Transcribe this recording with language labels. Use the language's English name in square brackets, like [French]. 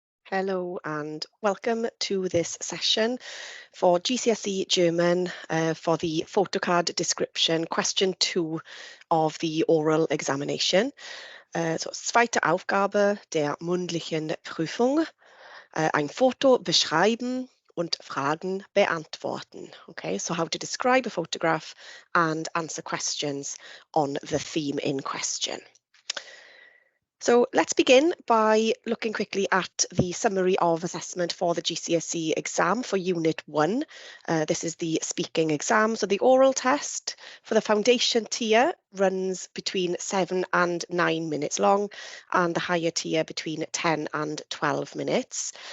[English] Hello and welcome to this session for GCSE German for the photocard description, question 2 of the oral examination. [German] So, zweite Aufgabe der mündlichen Prüfung, ein Foto beschreiben und Fragen beantworten. [English] Okay, so how to describe a photograph and answer questions on the theme in question. So let's begin by looking quickly at the summary of assessment for the GCSE exam for Unit 1. This is the speaking exam. So the oral test for the foundation tier runs between 7 and 9 minutes long, and the higher tier between 10 and 12 minutes.